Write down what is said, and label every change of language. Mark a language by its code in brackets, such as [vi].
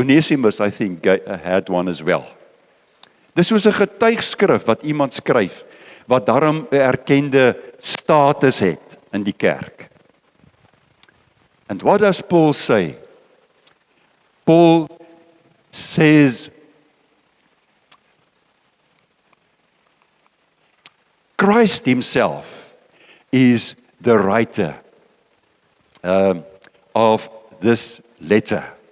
[en] Onesimus, I think, had one as well. [af] Dis soos 'n getuigskrif wat iemand skryf, wat daarom 'n erkende status het in die kerk. [en] And what does Paul say? Paul says, Christ himself is the writer of this letter.